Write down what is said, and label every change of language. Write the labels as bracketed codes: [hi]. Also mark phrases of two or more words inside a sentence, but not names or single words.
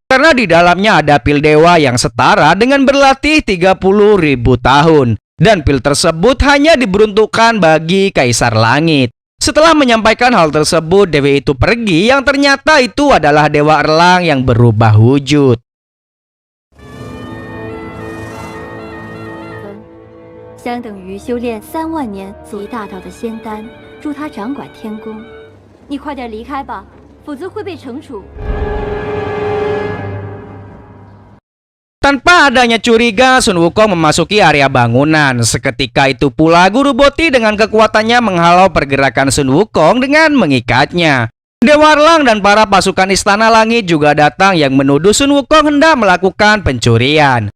[id] Karena di dalamnya ada pil dewa yang setara dengan berlatih 30.000 tahun. Dan pil tersebut hanya diperuntukkan bagi Kaisar Langit. Setelah menyampaikan hal tersebut, dewi itu pergi yang ternyata itu adalah Dewa Erlang yang berubah wujud. [zh] 相等于修炼3万年集大道的仙丹，助他掌管天宫。你快点离开吧，否则会被惩处。 [id] Tanpa adanya curiga, Sun Wukong memasuki area bangunan. Seketika itu pula Guru Boti dengan kekuatannya menghalau pergerakan Sun Wukong dengan mengikatnya. Dewa Erlang dan para pasukan Istana Langit juga datang yang menuduh Sun Wukong hendak melakukan pencurian.